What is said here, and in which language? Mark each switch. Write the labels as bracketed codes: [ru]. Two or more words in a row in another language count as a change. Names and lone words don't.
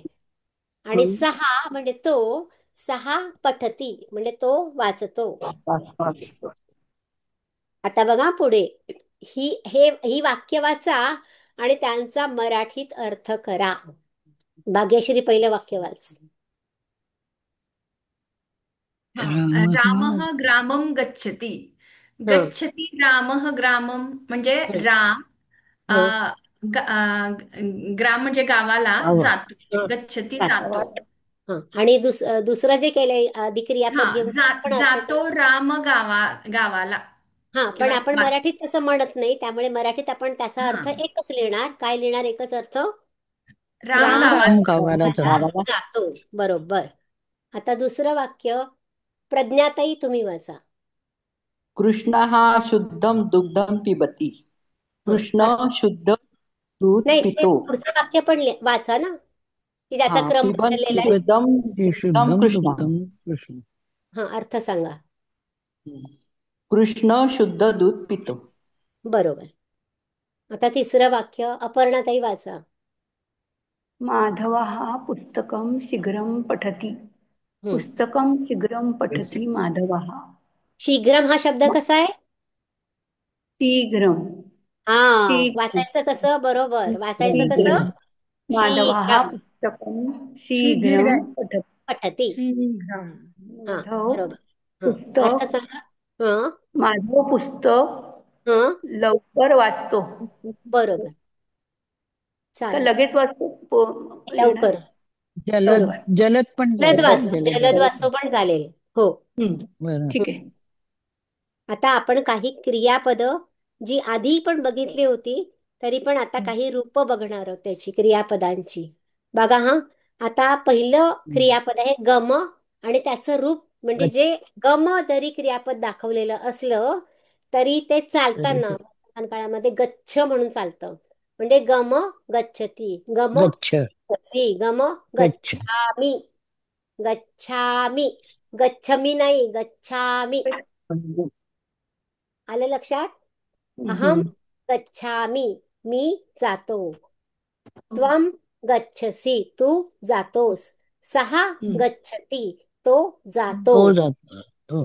[mr] आणि हं. सहा म्हणजे तो. [sa] सहा पठती [mr] म्हणजे तो वाचतो. वाचतो. आता बघा पुढे. ही वाक्य वाचा आणि त्यांचा मराठीत अर्थ करा. भाग्यश्री पहिलं वाक्य वाच. [sa] रामः ग्रामं गच्छति. [mr] हं, [sa] गच्छति रामः ग्रामं म्हणजे [mr] हं, राम हं, ग्राम म्हणजे गावाला गाव. जातो. हं. गच्छति चालेल. जातो. हं. आणि दुसरं जे केलंय आधी हा क्रियापद घेऊन आपण अर्थ जातो राम गावाला हा, पण किंवा आपण मराठीत तसं म्हणत नाही. त्यामुळे मराठीत आपण त्याचा हा अर्थ एकच लिहिणार. काय लिहिणार? एकच अर्थ. राम राम गावाला गावाला गावाला जातो. बरोबर. आता दुसरं वाक्य प्रज्ञाताई तुम्ही वाचा. [sa] कृष्णः शुद्धं दुग्धं पिबति. [mr] हं. कृष्ण शुद्ध दूध नाही, ते पितो. पुढचं वाक्य पण वाचा ना, की ज्याचा हा क्रम पिबन्ति बदललेला आहे. [sa] शुद्धं दुग्धं कृष्ण. [mr] कृष्ण. हा, अर्थ सांगा. कृष्ण शुद्ध दूध पितो. बरोबर. आता तिसरं वाक्य अपर्णाताई वाचा. [sa] माधवः पुस्तकं शीघ्रं पठति. [mr] हं. [sa] पुस्तकं शीघ्रं पठति माधवः. [mr] शीघ्रम हा शब्द कसा आहे? शीघ्रं. हा, शीघ्रं. वाचायचं कसं? बरोबर, वाचायचं शीघ्रं. कसं? माधवः शीघ्रम [sa] पुस्तकं शीघ्रं पठति. [mr] पठती. शीघ्रं. हा, माधव बरोबर. हा, अर्थ पुस्तक सांगा. हा, माधव पुस्तक हा, लवकर वाचतो. बरोबर. का चालेल. लगेच वाचतो येणार? लवकर. जलद बरोबर. जलद पण जलद चालेल. वाचतो. जलद वाचतो पण चालेल. हो. बरं. ठीक आहे. आता आपण काही क्रियापद जी आधी पण बघितली होती तरी पण आता काही रूप बघणार आहोत त्याची, क्रियापदांची. बघा हा, आता पहिलं क्रियापद आहे गम आणि त्याचं रूप म्हणजे जे गम जरी क्रियापद दाखवलेलं असलं तरी ते चालताना वर्तमान काळामध्ये गच्छ म्हणून चालतं. म्हणजे [sa] गम गच्छती, [mr] गम गच्छ. [sa] गच्छी, गम [mr] गच्छ. [sa] गच्छामी, गच्छामी, गच्छमी नाही गच्छामी. [mr] आलं लक्षात? [sa] अहम गच्छामी [mr] मी जातो. [sa] त्वम गच्छसी [mr] तू जातोस. [sa] सहा गच्छती [mr] तो जातो. हो जातो. हो.